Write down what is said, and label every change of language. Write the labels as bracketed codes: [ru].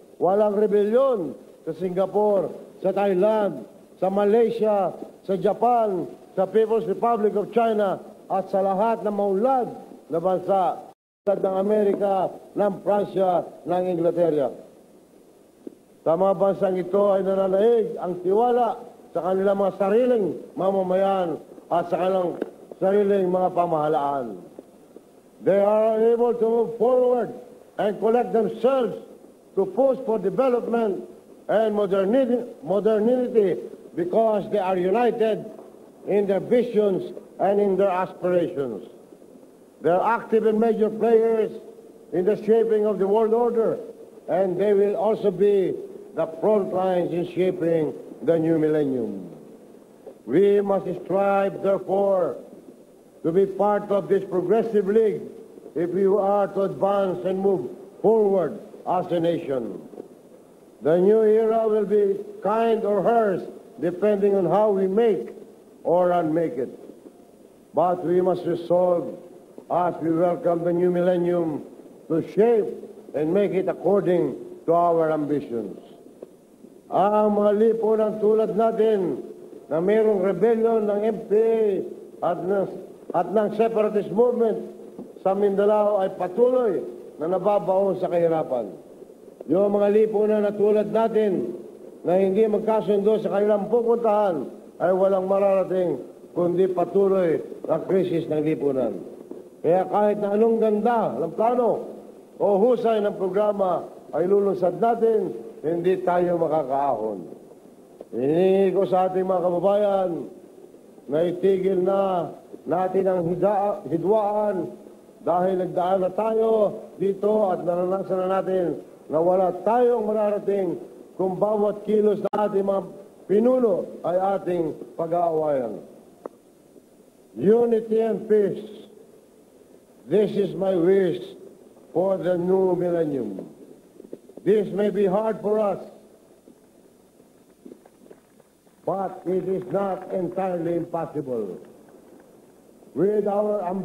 [tl] Walang rebelyon sa Singapore, sa Thailand, sa Malaysia, sa Japan, sa People's Republic of China at sa lahat ng maunlad na bansa ng Amerika, ng Pransya, ng Inglaterra. Sa mga bansang ito ay nananaig ang tiwala sa kanilang mga sariling mamamayan at sa kanilang sariling mga pamahalaan. [en] They are able to move forward and collect themselves to push for development and modernity because they are united in their visions and in their aspirations. They are active and major players in the shaping of the world order, and they will also be the front lines in shaping the new millennium. We must strive, therefore, to be part of this progressive league if we are to advance and move forward as a nation. The new era will be kind or harsh, depending on how we make or unmake it. But we must resolve, as we welcome the new millennium, to shape and make it according to our ambitions. [tl] Ang mga lipunan tulad natin na mayroong rebellion ng MPA at ng separatist movement sa Mindanao ay patuloy na nababaon sa kahirapan. Yung mga lipunan na tulad natin na hindi magkasundo sa kanilang pupuntahan ay walang mararating kundi patuloy ang krisis ng lipunan. Kaya kahit na anong ganda ng plano o husay ng programa ay lulunsad natin, hindi tayo makakaahon. Hinihingi ko sa ating mga kababayan na itigil na natin ang hidwaan dahil nagdaan na tayo dito at naranasan na natin na wala tayong mararating kung bawat kilos na ating mga pinuno ay ating pag-aawayan. [en] Unity and peace. This is my wish for the new millennium. This may be hard for us, but it is not entirely impossible. With our